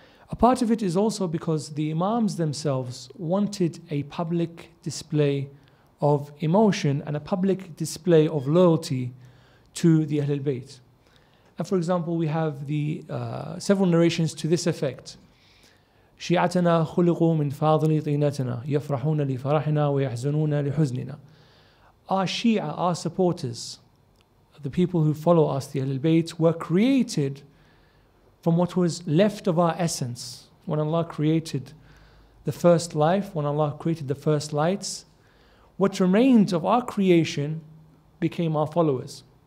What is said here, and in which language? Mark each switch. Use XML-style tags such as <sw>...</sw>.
<en>A part of it is also because the Imams themselves wanted a public display of emotion and a public display of loyalty to the Ahlul Bayt. And for example, we have the several narrations to this effect.</en> <ar>شيعتنا خلقوا من فاضل طينتنا يفرحون لفرحنا ويحزنون لحزننا.</ar> <en>Our Shia, our supporters, the people who follow us, the Ahlul Bayt, were created from what was left of our essence. When Allah created the first life, when Allah created the first lights, what remained of our creation became our followers.</en>